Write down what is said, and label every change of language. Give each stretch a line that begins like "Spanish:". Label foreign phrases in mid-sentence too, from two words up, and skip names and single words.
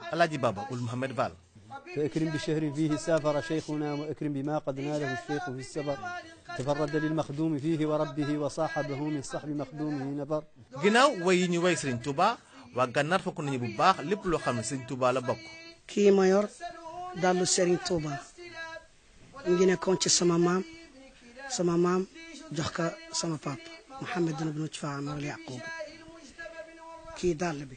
Wolof: Alaaji Baba Ould Mouhamed Fall.
Arabic: فاكرم بشهر فيه سافر شيخنا واكرم بما قد ناله الشيخ في السفر تفرد للمخدوم فيه وربه وصاحبه من صحب مخدومه نفر.
Wolof: ginnaaw way yi ñu way Serigne Touba waa Gannaar fokk nañu bu baax lépp loo xam ne Serigne Touba la bokk. kii ma yor dallu Serigne Touba mu ngi nekkoon ci sama maam jox ko sama papa Mouhamed ibn Amar Yaqub kii dàll bi.